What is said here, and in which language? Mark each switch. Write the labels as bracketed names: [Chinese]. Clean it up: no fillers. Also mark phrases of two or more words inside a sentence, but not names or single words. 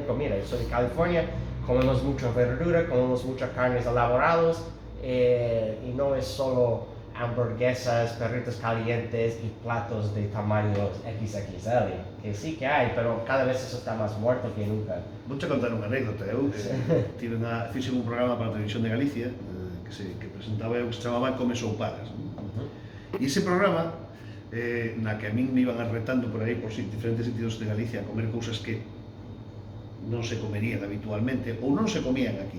[Spanish] Pero mira, yo soy de California, comemos mucha verdura, comemos muchas carnes elaboradas, y no es solo hamburguesas, perritos calientes y platos de tamaño XXL, que sí que hay, pero cada vez eso está más muerto que nunca. [Galician] Vou che contar unha anécdota. Eu fixe un programa para a Televisión de Galicia que presentaba eu, que se chamaba Come Soupadas. E ese programa, na que a min me iban arretando por aí por diferentes sitios de Galicia a comer cousas que non se comerían habitualmente ou non se comían aquí.